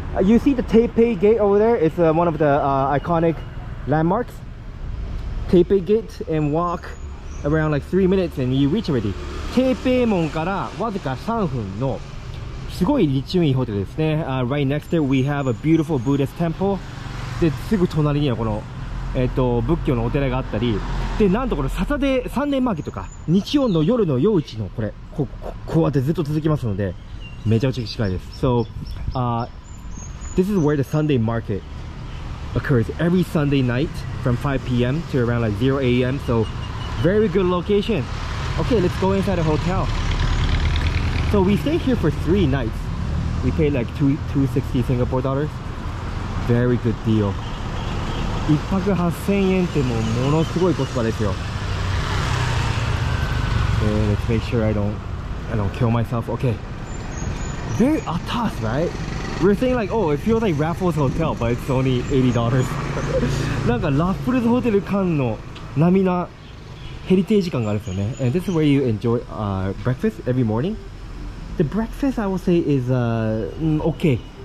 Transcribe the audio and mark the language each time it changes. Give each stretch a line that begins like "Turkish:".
English: You see the Taipei Gate over there. It's one of the iconic landmarks. Taipei Gate, and walk around like 3 minutes and you reach already.
Japanese: テーペイ門からわずか3分のすごい立地のいいホテルですね。
English: Right next to it we have a beautiful Buddhist temple.
Japanese: で、すぐ隣にはこの、仏教のお寺があったり、で、なんとこのサンデーマーケットか、日曜の夜の夜市のこれ、こうやってずっと続きますので、めちゃくちゃ近いです。
English: So, this is where the Sunday market occurs every Sunday night from 5 p.m. to around like 0 a.m. So, very good location. Okay, let's go inside the hotel. So we stay here for 3 nights. We paid like 260 Singapore dollars. Very good deal.
Japanese: 1泊8000円ってものすごいコスパですよ。
English: Let's make sure I don't kill myself. Okay. Very atas, right? We're saying like, oh, it feels like Raffles Hotel, but it's only $80.
Japanese: なんかラッフルズホテル感の並なヘリテージ感があるんですよね。
English: And this is where you enjoy breakfast every morning. The breakfast I will say is okay.